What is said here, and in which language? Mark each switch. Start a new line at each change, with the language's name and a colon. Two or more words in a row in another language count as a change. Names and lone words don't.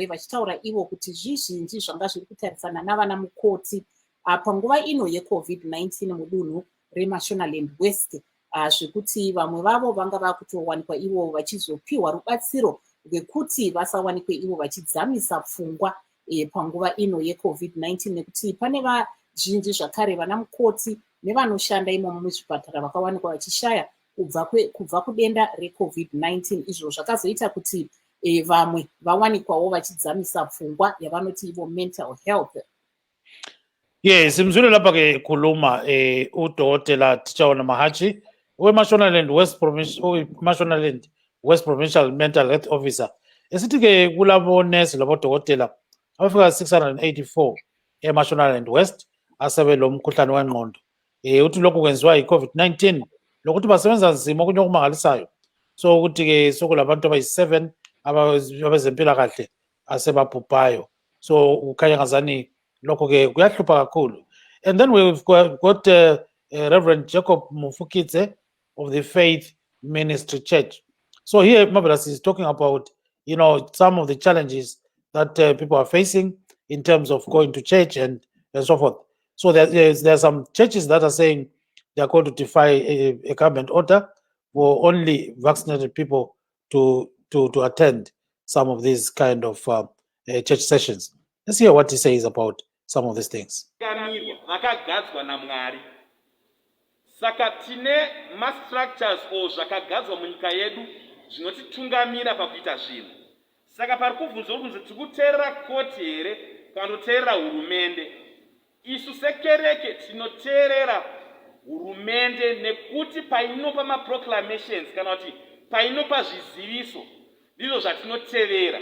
Shona: vachitaura ivo kuti zvizhinji zvanga zviri kutarisana navana mukoti panguva ino yeCovid-19 mudunhu reMashonaland West, zvekuti vamwe vavo vanga vakutowanikwa ivo vachizopiwa rubatsiro rwekuti vasawanikwe ivo vachidzamisa pfungwa panguva ino yeCovid-19, nekuti pane vazhinji zvakare vana mukoti nevanoshanda imomo muzvipatara vakawanikwa vachishaya kubva kudenda reCovid-19. Izvo zvakazoita kuti vamwe vawanikwawo vachidzamisa pfungwa yavanoti ivo
English: mental health. Yes,
North Ndebele: simzwile lapha ke khuluma udokotela Tichaona Mahachi weMashonaland West
English: Provincial Mental Health Officer.
North Ndebele: Esithi ke kulabo nurse labodokotela abafika 684 eMashonaland West asebelo mkhuhlane wengqondo. Uthi lokhu kwenziwa yi-COVID-19 lokuthi basebenza nzima okunye okumangalisayo. So ukuthi ke sokulabantu abayi7 abezempilakahle asebabhubhayo. So ukhanya ngazani lokho ke kuyahlupha kakhulu.
English: And then we've got Reverend Jacob Mufukidze of the Faith Ministry Church. So here Marvelous is talking about some of the challenges that people are facing in terms of going to church and so forth. So there's some churches that are saying they are going to defy a government order for only vaccinated people to attend some of these kind of church sessions. Let's hear what he says about some of these things.
Shona: Saka tine ma-structures o zvakagadzwa munyika yedu zvinotitungamira pakuita zvinhu. Saka pari kubvunzwa kunzi tikuteerera koti here kana kuteerera hurumende. Isu sekereke tinoteerera hurumende nekuti painopa ma-proclamations kana kuti painopa zviziviso ndizvo zvatinotevera.